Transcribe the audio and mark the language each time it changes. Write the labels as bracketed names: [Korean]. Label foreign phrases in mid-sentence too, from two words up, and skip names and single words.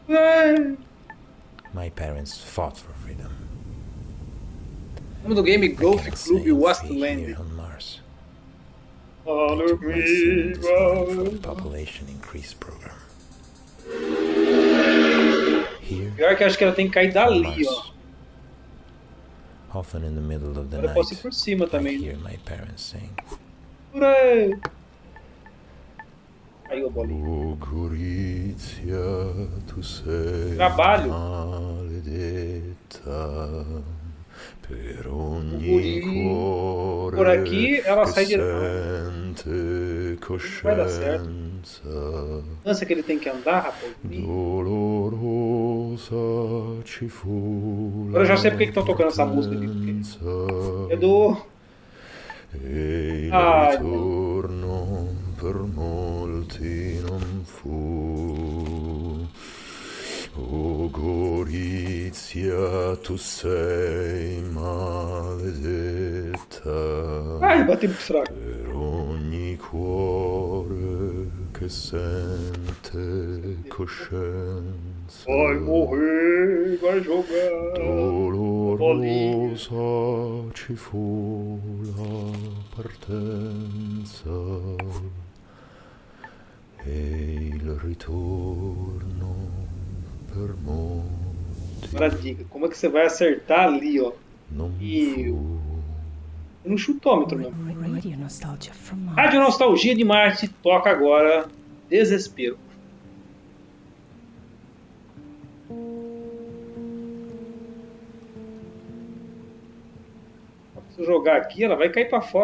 [English] My parents fought for freedom. [Portuguese] O nome do game Golfe Clube Wasteland. [English] On Mars. Population increase program. [Portuguese] Pior que eu acho que ela tem que cair dali, ó. [English] Often in the middle of the night, [Portuguese] eu posso ir por cima também. [English] I hear my parents saying. Hooray! [Portuguese] Aí, o bolinho. Trabalho. Por aqui ela sai direto. Vai dar certo. Dança que ele tem que andar, rapaz. Agora eu já sei porque que estão tocando essa música aqui. É do. Ai, [Italian] per molti non fu. O Gorizia, tu sei maledetta. [Portuguese] Ai, bati muito fraco. [Italian] Per ogni cuore che sente coscienza. [Portuguese] Vai morrer, vai jogar. [Italian] Dolorosa ci fu la partenza e il ritorno. [Portuguese] Agora dica, como é que você vai acertar ali, ó? E no chutômetro, meu. Rádio Nostalgia de Marte toca agora Desespero. Se eu jogar aqui, ela vai cair pra fora.